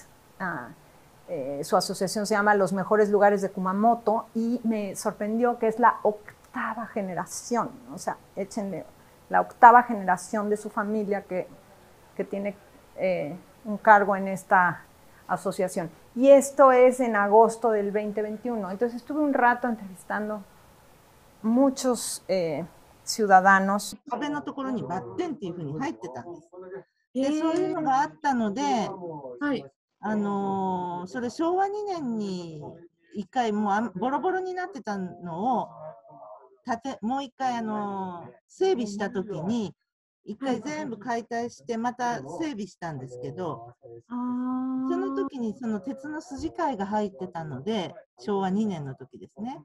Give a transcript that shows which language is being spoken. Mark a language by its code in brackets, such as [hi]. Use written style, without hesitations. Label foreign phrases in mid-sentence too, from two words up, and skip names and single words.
[es] Su asociación se llama Los Mejores Lugares de Kumamoto, y me sorprendió que es la 8ª generación, o sea, échenle la 8ª generación de su familia que tiene un cargo en esta asociación. Y esto es en agosto del 2021. Entonces estuve un rato entrevistando muchos ciudadanos. [ja] 壁のところにバッテンっていうふうに入ってたんです。で、そういうのがあったので、はい、それ昭和2年に1回もうボロボロになってたのをもう1回整備したときに1回全部解体してまた整備したんですけど、その時にその鉄の筋交いが入ってたので、昭和2年の時ですね。